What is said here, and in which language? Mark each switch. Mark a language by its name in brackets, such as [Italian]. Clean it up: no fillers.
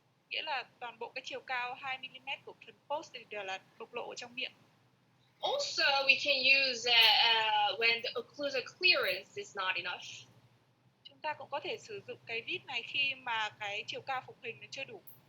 [Vietnamese] Nghĩa là toàn bộ cái chiều cao 2 mm của phần post thì đều là bộc lộ ở trong miệng. [English] Also, we can use when the occlusal clearance is not enough. [Vietnamese] Chúng ta cũng có thể sử dụng cái vít này khi mà cái chiều cao phục hình nó chưa đủ.